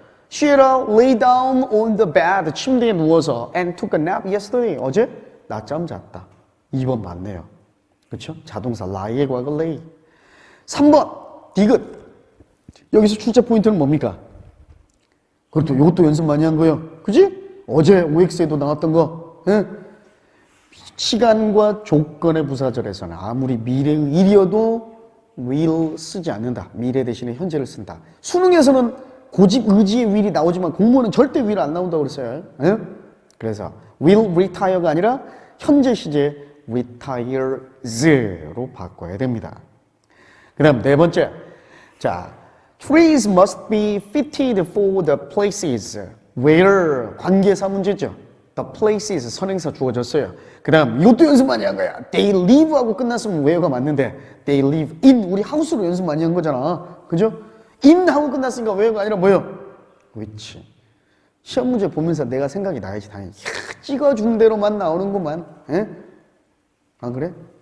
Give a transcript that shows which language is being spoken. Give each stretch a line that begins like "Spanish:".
English: Sheila lay down on the bed.
Korean: 침대에 누워서
English: and took a nap yesterday.
Korean: 어제 낮잠 잤다. 2번 맞네요. 그렇죠? 자동사 lie의 과거 lay. 3번 디귿. 여기서 출제 포인트는 뭡니까? 그것도 이것도 연습 많이 한 거예요. 그지? 어제 OX에도 나왔던 거. 예? 시간과 조건의 부사절에서는 아무리 미래의 일이어도 will 쓰지 않는다. 미래 대신에 현재를 쓴다. 수능에서는 고집 의지의 will이 나오지만 공무원은 절대 will 안 나온다고 그랬어요. 예? 그래서 will retire가 아니라 현재 시제 retires로 바꿔야 됩니다. 그 다음 네 번째.
English: 자, trees must be fitted for the places where
Korean: 관계사 문제죠. The places 선행사 주어졌어요. 그 다음 이것도 연습 많이 한 거야. They live 하고 끝났으면 where가 맞는데
English: They live in
Korean: 우리 하우스로 연습 많이 한 거잖아. 그죠? in 하고 끝났으니까 where가 아니라 뭐요? which. 시험 문제 보면서 내가 생각이 나야지 당연히. 야, 찍어준 대로만 나오는구만. 에? 안 그래?